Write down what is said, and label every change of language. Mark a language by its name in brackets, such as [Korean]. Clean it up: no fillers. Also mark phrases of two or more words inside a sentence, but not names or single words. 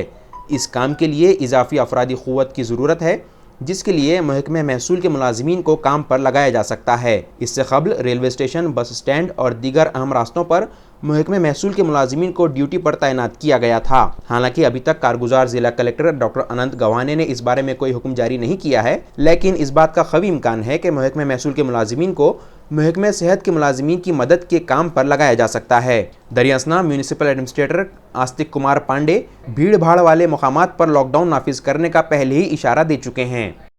[Urdu] اس کام کے لیے اضافی افرادی قوت کی ضرورت ہے، جس کے لیے محکمہ محصول کے ملازمین کو کام پر لگایا جا سکتا ہے۔ اس سے قبل ریلوے اسٹیشن، بس اسٹینڈ اور دیگر اہم راستوں پر محکمہ محصول کے ملازمین کو ڈیوٹی پر تعینات کیا گیا تھا۔ حالانکہ ابھی تک کارگزار ضلع کلیکٹر ڈاکٹر اننت گوانے نے اس بارے میں کوئی حکم جاری نہیں کیا ہے، لیکن اس بات کا قوی امکان ہے کہ محکمہ محصول کے ملازمین کو محکمہ صحت کے ملازمین کی مدد کے کام پر لگایا جا سکتا ہے۔ دریا اثنا میونسپل ایڈمنسٹریٹر آستک کمار پانڈے بھیڑ بھاڑ والے مقامات پر لاک ڈاؤن نافذ کرنے کا پہلے ہی اشارہ دے چکے ہیں۔